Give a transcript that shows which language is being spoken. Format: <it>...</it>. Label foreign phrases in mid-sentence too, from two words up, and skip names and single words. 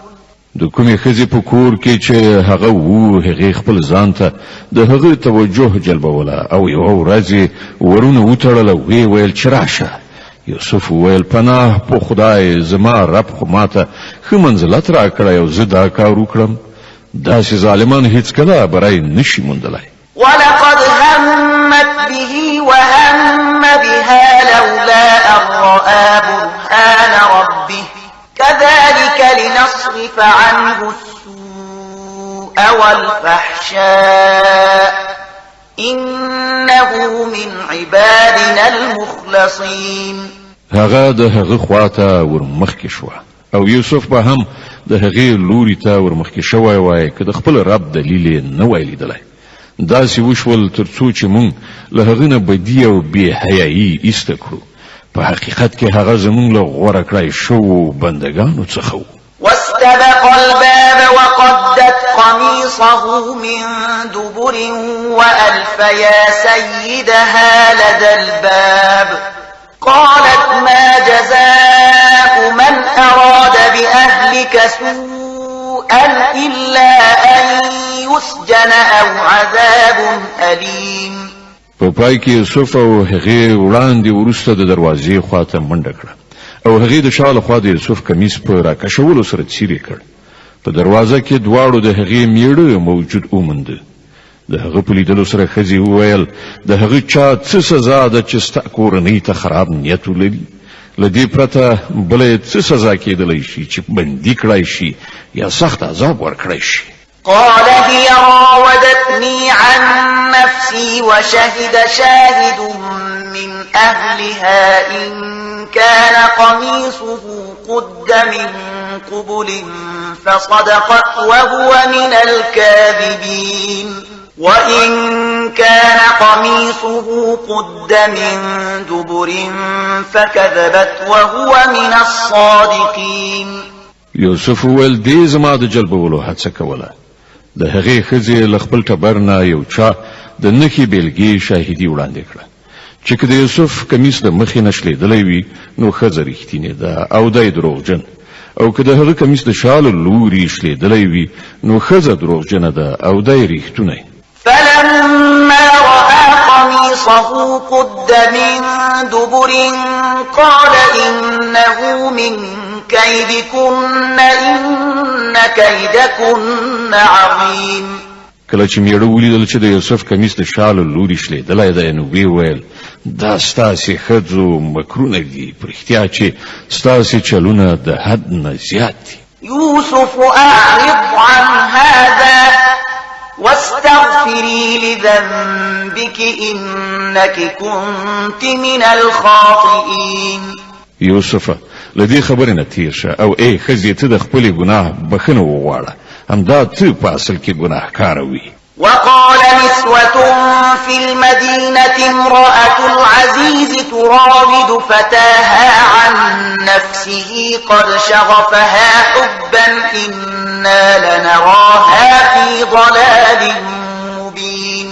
<ps>د کومې ښځې په کور کې چې هغه وو هغې خپل ځان ته د هغه توجه جلبوله او یوه ورځ ورونه وتړله ویې ویل چې راشه. یوسف وویل پناه په خدای زما رب خو ماته ښه منزلت راکړی او زه دا کار وکړم. داسې ظالمان هیڅکله بری نشي موندلی.</ps> <ar>ولقد همت به وهم بها لولا أن رأى برهان ربه كذلك لنصرف عنه السوء والفحشاء إنه من عبادنا المخلصين.</ar> <ps>هغه د هغه خواته ورمخکې شوه او یوسف به هم د هغې لوري ته ورمخکې شوی وای که د خپل رب دلیل نه وای لیدلی. داسې وشول تر څو چې موږ له هغه نه بدي او بې حیایي ایسته کړو. په حقیقت کې هغه زموږ له غوره کړای شوو بندګانو څخه و.</ps> <ar>واستبق الباب وقدت قميصه من دبر وألف يا سيدها لدى الباب قالت ما جزاء من أراد بأهلك سوءا إلا أن يسجن أو عذاب أليم.</ar> <ps>په پای کې یوسف او هغې وړاندې وروسته د دروازې خواته منډه کړه او هغې د شا له خوا د یوسف کمیس په راکشولو سره څیرې کړ. په دروازه کې دواړو د هغې میړه موجود ومونده. د هغه په لیدلو سره ښځې وویل د هغه چا څه سزا ده چې ستا کورنۍ ته خراب نیت ولري. له دې پرته بله څه سزا کېدلی شي چې بندي کړای شي یا سخت عذاب ورکړی شي.</ps> <ar>قال هي راودتني عن نفسي وشهد شاهد من أهلها إن كان قميصه قد من قبل فصدقت وهو من الكاذبين وإن كان قميصه قد من دبر فكذبت وهو من الصادقين.</ar> <ps>یوسف ویل دې زما د جلبولو هڅه کوله. د هغې ښځې له خپل ټبر نه یو چا د نښې بیلګې شاهدي وړاندې کړه چې که د یوسف کمیس د مخې نه شلېدلی وي نو ښځه رښتینې ده او دی دروغجن او که د هغه کمیس د شا له لوري شلېدلی وي نو ښځه دروغجنه ده او دی رښتونی.</ps> <ar>فلما رأى قميصه قد من دبر قال إنه من كيدكن إن كيدكن عظيم.</ar> <ps>کله چې میړه ولیدل چې د یوسف کمیس د شا له لوري شلېدلی دی نو ویې ویل دا ستاسې ښځو مکرونه دي په رښتیا چې ستاسې چلونه د حد نه زیات دي.</ps> <ar>يوسف أعرض عن هذا واستغفري لذنبك إنك كنت من الخاطئين.</ar> <ps>یوسف لدی خبر نه تیر شه او ای خزی ته د خپل ګناه بخنه وغواړه همدا ته په اصل کې ګناهکار وي.</ps> <ar>وقال نسوة في المدينة امرأة العزيز تراود فتاها عن نفسه قد شغفها حبا إنا لنراها في ضلال مبين.</ar>